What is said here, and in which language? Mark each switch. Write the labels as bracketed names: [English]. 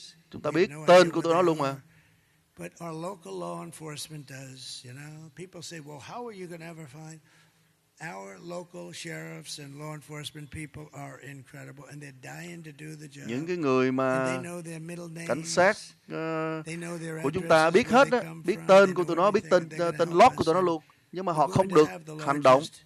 [Vietnamese] Chúng ta biết tên của tụi nó luôn mà. [English] But our local law enforcement does, you know. People say, well, how are you going to ever find? Our local sheriffs and law enforcement people are incredible, and they're dying to do the job. [Vietnamese] Những cái người mà cảnh sát của chúng ta biết hết đó, biết tên của tụi nó, biết tên lót của tụi nó luôn, nhưng mà họ không được hành động.